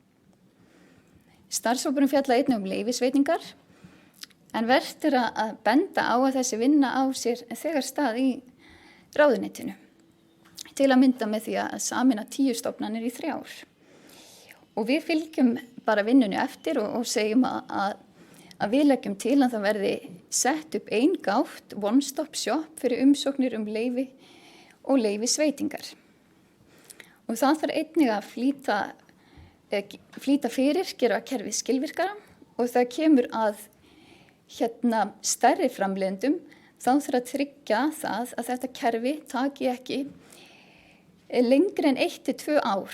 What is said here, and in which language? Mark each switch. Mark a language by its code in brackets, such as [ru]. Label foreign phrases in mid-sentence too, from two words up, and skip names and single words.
[is] Starfshópurinn fjallaði einnig leyfisveitingar En vert að benda á að þessi vinna á sér þegar stað í ráðuneytinu til að mynda með því að sameina 10 stofnanir í 3 ár. Og við fylgjum bara vinnunni eftir og segjum að við leggjum til að það verði sett upp ein gátt [en] one-stop shop [is] fyrir umsóknir leyfi og leyfisveitingar. Og það þarf einnig að flýta fyrir, gera kerfið skilvirkara og það kemur að stærri framleiðendum þá þarf að tryggja það að þetta kerfi taki ekki lengri en 1 til 2 ár.